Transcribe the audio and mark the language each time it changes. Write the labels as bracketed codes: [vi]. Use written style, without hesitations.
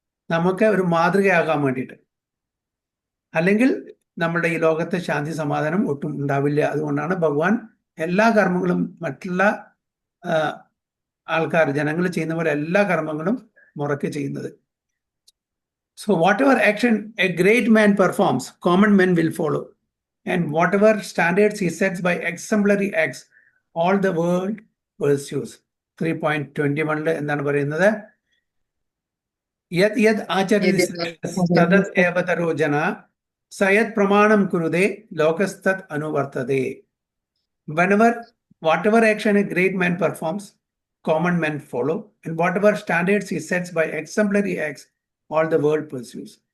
[ml] നമുക്ക് ഒരു മാതൃകയാകാൻ വേണ്ടിയിട്ട്. അല്ലെങ്കിൽ നമ്മുടെ ഈ ലോകത്ത് ശാന്തി സമാധാനം ഒട്ടും ഉണ്ടാവില്ല. അതുകൊണ്ടാണ് ഭഗവാൻ എല്ലാ കർമ്മങ്ങളും മറ്റുള്ള ആൾക്കാർ ജനങ്ങൾ ചെയ്യുന്ന പോലെ എല്ലാ കർമ്മങ്ങളും മുറയ്ക്ക് ചെയ്യുന്നത്. [en] So whatever action a great man performs, common men will follow. And whatever standards he sets by exemplary acts, all the world pursues. [ml] 3.21 എന്താണ് പറയുന്നത്? [sa] യത് യത് ആചരതി തദത് ഏവ തരോ ജന സയത് പ്രമാണം കുരുതേ ലോകസ്തത് അനുവർത്തതേ. [en] Whatever action a great man performs, common men follow. And whatever standards he sets by exemplary acts, all the world pursues.